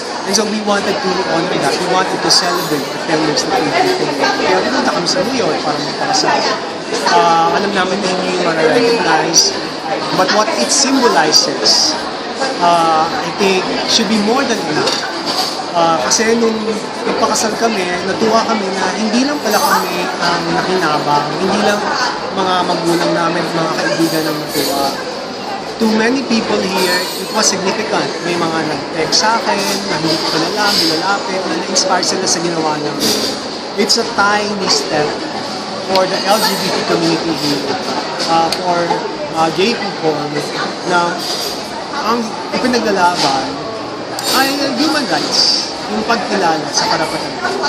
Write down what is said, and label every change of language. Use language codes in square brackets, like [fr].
[en] And so we wanted to honor that. We wanted to celebrate the 10 years that we've been together. [tl] Kaya pumunta kami sa New York para magpakasal. Alam namin na hindi yung ma-recognize, [en] but what it symbolizes, I think, should be more than enough. [tl] Kasi nung nagpakasal kami, natuwa kami na hindi lang pala kami ang nakinabang, hindi lang mga magulang namin, mga kaibigan ang natuwa. [en] To many people here, it was significant. [tl] May mga nag-text sa akin, na hindi ko pala nilalapit, na na-inspire sila sa ginawa namin. [en] It's a tiny step for the LGBT community here, for gay people, [tl] na ang ipinaglalaban ay human rights, yung pagkilala sa karapatan.